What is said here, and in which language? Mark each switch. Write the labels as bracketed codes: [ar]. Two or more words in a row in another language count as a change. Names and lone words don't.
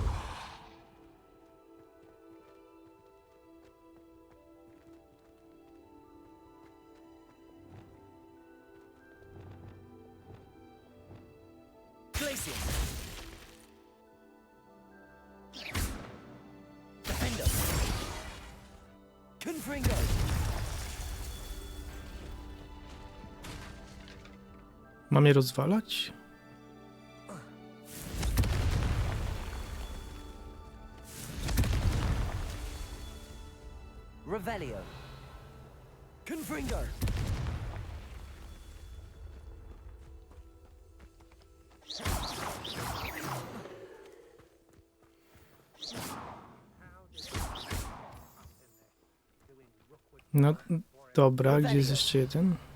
[pl] Glacium. Defender. Confringo. Mam je rozwalać? Revelio. Confringo. No dobra, gdzie jest jeszcze jeden?